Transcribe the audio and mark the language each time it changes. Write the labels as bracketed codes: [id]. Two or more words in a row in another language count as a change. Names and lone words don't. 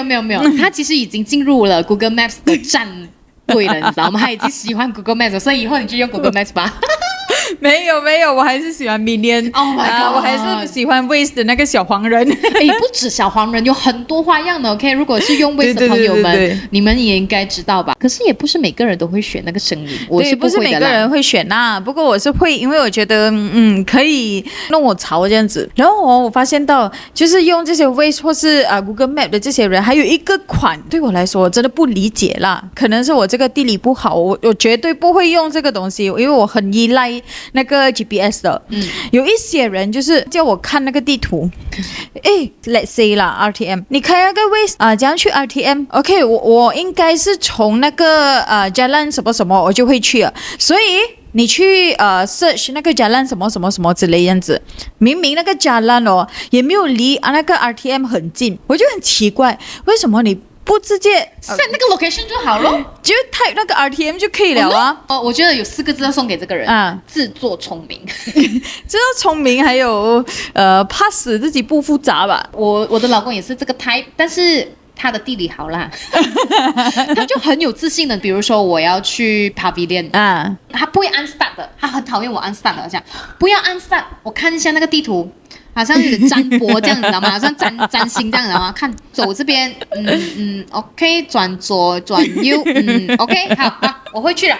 [zh] 沒有，他其實已經進入了 Google Maps 的戰隊了，你知道嗎？他已經喜歡 Google Maps， 所以以後你就用 Google Maps 吧。沒有，我還是喜歡 Minion。 [en] Oh my god！ [zh] 我還是喜歡 Waze 的那個小黃人。不止小黃人，有很多花樣的。OK， 如果是用 Waze 的朋友們，對，你們也應該知道吧？可是也不是每個人都會選那個聲音，我是不會的啦。不是每個人會選啦，不過我是會，因為我覺得可以弄我潮這樣子。然後我發現到，就是用這些 Waze 或是Google Map 的這些人，還有一個款對我來說我真的不理解啦。可能是我這個地理不好，我絕對不會用這個東西，因為我很依賴那個 GPS 的，有一些人就是叫我看那個地圖， [en] let's say [zh] 啦 RTM， 你開那個 Waze 怎樣去 RTM？OK， 我應該是從那個 Jalan 什麼什麼我就會去了，所以你去search 那個 Jalan 什麼什麼什麼之類這樣子，明明那個 Jalan 也沒有離那個 RTM 很近，我就很奇怪，為什麼你不直接 set 那個 location 就好咯，就 type 那個 RTM 就可以了啊。我覺得有4個字要送給這個人，自作聰明。自作聰明，還有怕死自己不複雜吧。我的老公也是這個 type，但是他的地理好啦，他就很有自信的。比如說我要去 Pavilion，他不會按 start 的，他很討厭我按 start 的，這樣不要按 start，我看一下那個地圖。好像有點占卜這樣子，知道嗎？好像占星這樣子，知道嗎？看走這邊，OK， 轉左轉右，OK， 好，我會去了。